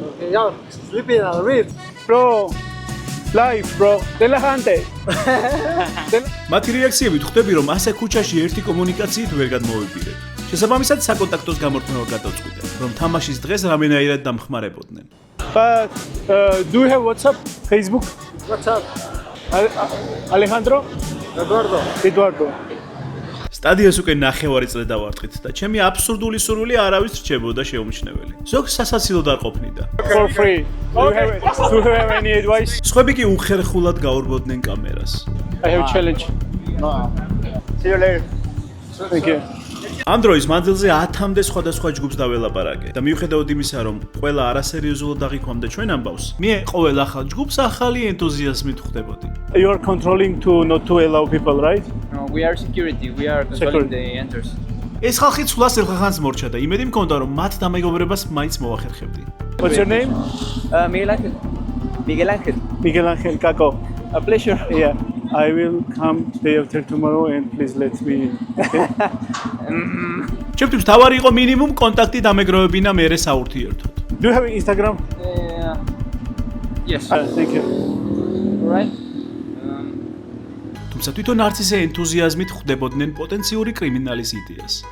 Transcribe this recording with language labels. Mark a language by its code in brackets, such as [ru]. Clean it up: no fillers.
[en] Yeah, sleeping on the rib. Bro, life, bro. Relajante. [ka] მათი რეაქციებით ხვდები, რომ ასე ქუჩაში ერთი კომუნიკაციით ვერ გადმოვებირებ. შესაბამისად, საკონტაქტოს გამორთმევა გადავწყვიტე, რომ თამაშის დღეს რამენაირად დამხმარებოდნენ. [en] But do you have WhatsApp? Facebook? What's up? Alejandro? Eduardo. [ka] სტადიონს უკვე ნახევარი წელი დავარტყით და ჩემი აბსურდული სურვილი არავის რჩებოდა შეუმჩნეველი. ზოგს სასაცილოდ არ ყოფნიდა. [en] For free. Do you have any advice? [ka] სხვები კი უხერხულად გაურბოდნენ კამერას. [en] I have a challenge. See you later. Thank you. [ka] ამ დროის მანძილზე 10-მდე სხვადასხვა ჯგუფს დაველაპარაკე და მიუხედავად იმისა, რომ ყველა არასერიოზულად აღიქვამდა ჩვენ ამბავს, მე ყოველ ახალ ჯგუფს ახალი ენთუზიაზმით ხვდებოდი. [en] You are controlling to not to allow people, right? No, we are security. We are controlling the enters. [ka] ეს ხალხი ცვლას ერთხანს მორჩა და იმედი მქონდა, რომ მათ დამეგობრებას მაინც მოვახერხებდი. [en] What's your name? Miguel Ángel. Miguel Ángel. Miguel Ángel Caco. A pleasure. Yeah. I will come day after tomorrow and please let me in. Okay? [ka] ჩემთვის თავარი იყო მინიმუმ კონტაქტი დამეგროვებინა მერე საურთიერთოდ. [en] Do you have Instagram? Yes. Thank you. Alright. [ka] თუმცა თვითონ არც ისე ენთუზიაზმით ხვდებოდნენ პოტენციური კრიმინალის იდეას.